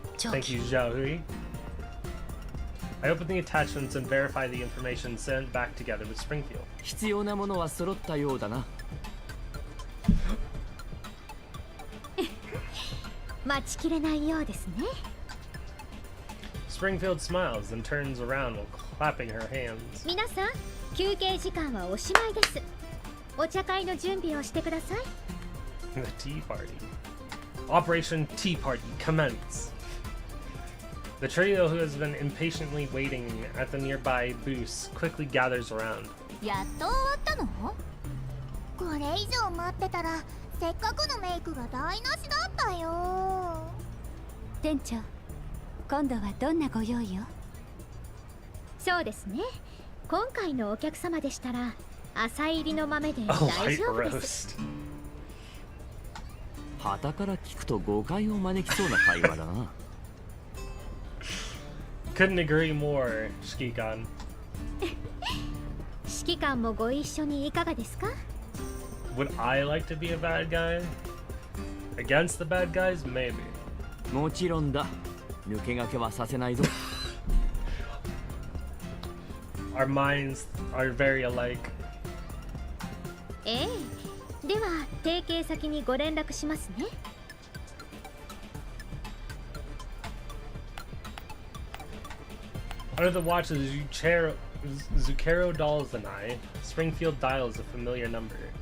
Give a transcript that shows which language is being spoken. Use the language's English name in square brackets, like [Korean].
[English] Thank you, Zhaohui. I open the attachments and verify the information sent back together with Springfield. [Japanese] 必要なものは揃ったようだな。待ちきれないようですね。 [English] Springfield smiles and turns around while clapping her hands. [Japanese] 皆さん、休憩時間はおしまいです。お茶会の準備をしてください。 [English] The tea party. Operation Tea Party commence. The trio who has been impatiently waiting at the nearby booths quickly gathers around. [Japanese] やっと終わったの？これ以上待ってたらせっかくのメイクが台無しだったよ。店長、今度はどんなご用意を？そうですね。今回のお客様でしたら朝入りの豆で大丈夫です。旗から聞くと誤解を招きそうな会話だな。 [English] Couldn't agree more, Shikikan. [Japanese] 指揮官もご一緒にいかがですか？ [English] Would I like to be a bad guy? Against the bad guys? Maybe. [Japanese] もちろんだ。抜け駆けはさせないぞ。 [English] Our minds are very alike. [Japanese] ええ。では、提携先にご連絡しますね。 [English] Under the watch of Zucchero dolls and I, Springfield dials a familiar number.